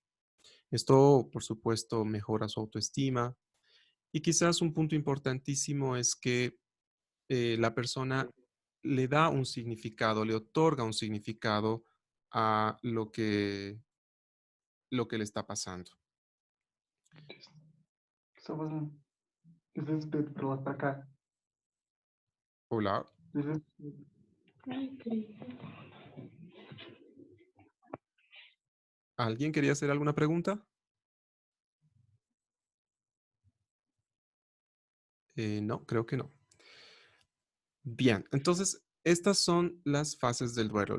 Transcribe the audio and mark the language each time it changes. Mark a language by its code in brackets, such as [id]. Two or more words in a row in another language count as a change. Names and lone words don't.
[es] Esto, por supuesto, mejora su autoestima y quizás un punto importantísimo es que la persona le da un significado, le otorga un significado a lo que le está pasando. [ru] Что важно? Здесь будет пролатака. [es] Hola, [ru] Здесь [es] ¿alguien quería hacer alguna pregunta? No, creo que no. Bien, entonces estas son las fases del duelo.